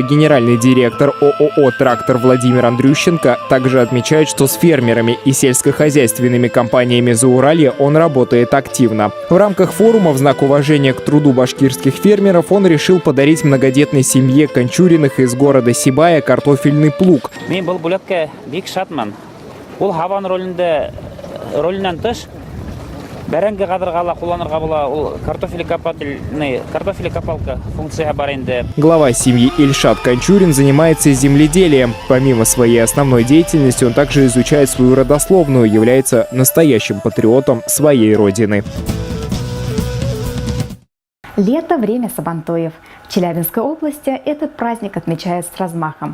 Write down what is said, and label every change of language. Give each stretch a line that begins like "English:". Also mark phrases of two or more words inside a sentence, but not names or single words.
Russian: Генеральный директор ООО «Трактор» Владимир Андрющенко также отмечает, что с фермерами и сельскохозяйственными компаниями Зауралья он работает активно. В рамках форума в знак уважения к труду башкирских фермеров он решил подарить многодетной семье Кончуриных из города Сибая картофельный плуг.
Tatar: Бәрәңге кадыргала кулланырга була, ул
Russian: картофель копалка
Tatar: функция бар инде.
Russian: Глава семьи Ильшат Кончурин занимается земледелием. Помимо своей основной деятельности, он также изучает свою родословную, является настоящим патриотом своей родины. Лето – время сабантуев. В Челябинской области этот праздник отмечают с размахом.